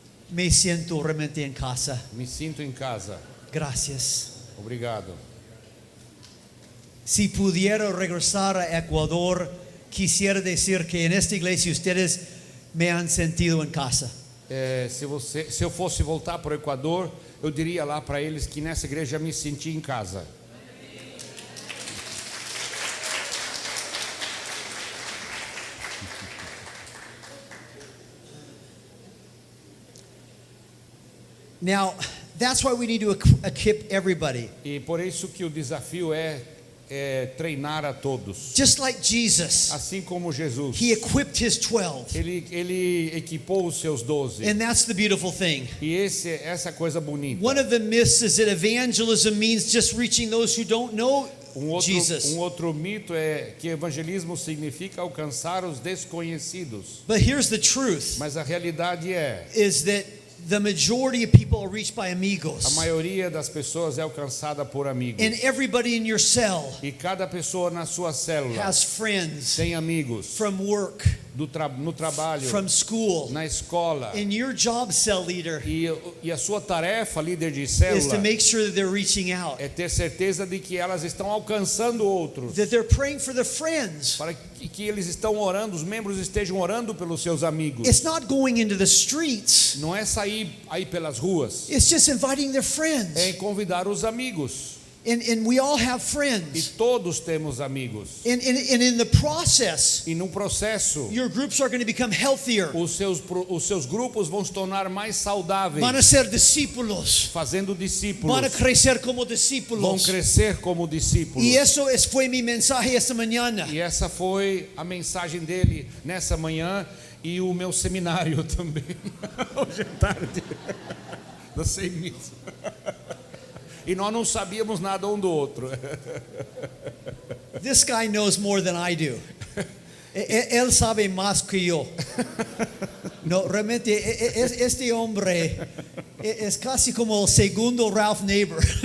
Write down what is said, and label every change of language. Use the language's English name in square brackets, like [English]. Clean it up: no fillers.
[Spanish] Me siento realmente en casa. [Portuguese] Me sinto em casa. [Spanish] Gracias. [Portuguese] Obrigado. [Spanish] Si pudiera regresar a Ecuador, quisiera decir que en esta iglesia ustedes me han sentido en casa. [Portuguese] Se eu fosse voltar para o Equador, eu diria lá para eles que nessa igreja me senti em casa. [English] Now, that's why we need to equip everybody. [Portuguese] E por isso que o desafio é treinar a todos. [English] Just like Jesus, [Portuguese] Assim como Jesus. [English] he equipped his 12. [Portuguese] Ele equipou os seus 12. [English] And that's the beautiful thing. [Portuguese] E essa coisa bonita. [English] One of the myths is that evangelism means just reaching those who don't know Jesus. [Portuguese] Outro mito é que evangelismo significa alcançar os desconhecidos. [English] But here's the truth, [Portuguese] Mas a realidade [English] is that the majority of people are reached by [Portuguese] a amigos. maioria das pessoas é alcançada por amigos. [English] And everybody in your cell [Portuguese] E cada pessoa na sua célula [English] has friends [Portuguese] tem amigos [English] from work, [Portuguese] no trabalho, [English] from school. [Portuguese] na escola. [English] And your job, cell leader, [Portuguese] E a sua tarefa, líder de [English] is to [Portuguese] célula, [English] make sure that they're reaching out, [Portuguese] é ter certeza de que elas estão alcançando outros. [English] that they're praying for their friends. [Portuguese] Para que eles estão orando, os membros estejam orando pelos seus amigos. [English] It's not going into the streets. [Portuguese] Não é sair aí pelas ruas, [English] It's just inviting their friends. [Portuguese] é convidar os amigos. [English] And we all have [Portuguese] E [English] friends. [Portuguese] todos temos amigos. [English] And in the process, [Portuguese] E no processo, [English] your groups are going to become healthier. [Portuguese] os seus grupos vão se tornar mais saudáveis, [Spanish] Van a ser discípulos. [Portuguese] fazendo discípulos. [Spanish] Van a crecer como [Portuguese] Vão [Spanish] discípulos. [Portuguese] crescer como discípulos. [Spanish] Y eso fue mi mensaje esta mañana. [Portuguese] E essa foi a mensagem dele nessa manhã e o meu seminário também. Hoje é tarde. Não sei nisso. E nós não sabíamos nada um do outro. [English] This guy knows more than I do. [Spanish] Él sabe más que yo. No, realmente este hombre es casi como el segundo Ralph Neighbor.